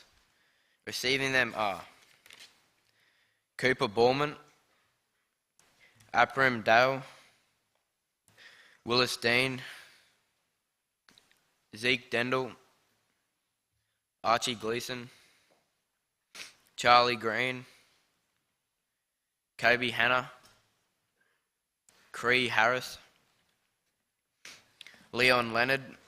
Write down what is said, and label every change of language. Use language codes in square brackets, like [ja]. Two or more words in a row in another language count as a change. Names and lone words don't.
[en] Receiving them are Cooper Ballman, Aprim Dale, Willis Dean, Zeke Dendel, Archie Gleason, Charlie Green, Kobe Hanna, Cree Harris, Leon Leonard,